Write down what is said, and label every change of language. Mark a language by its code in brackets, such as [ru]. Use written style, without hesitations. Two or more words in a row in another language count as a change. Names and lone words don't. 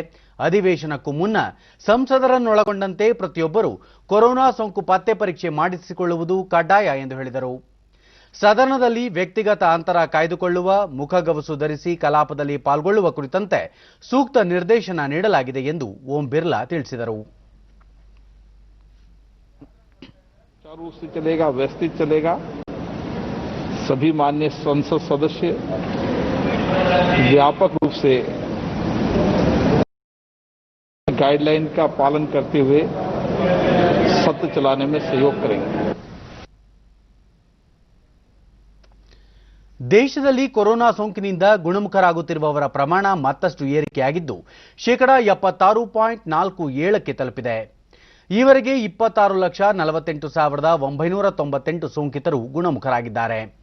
[kn] ಅಧಿವೇಶನಕ್ಕೂ ಮುನ್ನ ಸಂಸದರನ್ನೊಳಗೊಂಡಂತೆ ಪ್ರತಿಯೊಬ್ಬರು ಕೊರೋನಾ ಸೋಂಕು ಪತ್ತೆ ಪರೀಕ್ಷೆ ಮಾಡಿಸಿಕೊಳ್ಳುವುದು ಕಡ್ಡಾಯ ಎಂದು ಹೇಳಿದರು. ಸದನದಲ್ಲಿ ವ್ಯಕ್ತಿಗತ ಅಂತರ ಕಾಯ್ದುಕೊಳ್ಳುವ, ಮುಖಗವಸು ಧರಿಸಿ ಕಲಾಪದಲ್ಲಿ ಪಾಲ್ಗೊಳ್ಳುವ ಕುರಿತಂತೆ ಸೂಕ್ತ ನಿರ್ದೇಶನ ನೀಡಲಾಗಿದೆ ಎಂದು ಓಂ ಬಿರ್ಲಾ ತಿಳಿಸಿದರು. [hi] रूप से चलेगा, व्यवस्थित चलेगा. सभी माननीय संसद सदस्य व्यापक रूप से गाइडलाइन का पालन करते हुए सत्र चलाने में सहयोग करेंगे. [kn] ದೇಶದಲ್ಲಿ ಕೊರೋನಾ ಸೋಂಕಿನಿಂದ ಗುಣಮುಖರಾಗುತ್ತಿರುವವರ ಪ್ರಮಾಣ ಮತ್ತಷ್ಟು ಏರಿಕೆಯಾಗಿದ್ದು 76.47ಕ್ಕೆ ತಲುಪಿದೆ. ಈವರೆಗೆ 26,48,998 ಸೋಂಕಿತರು ಗುಣಮುಖರಾಗಿದ್ದಾರೆ.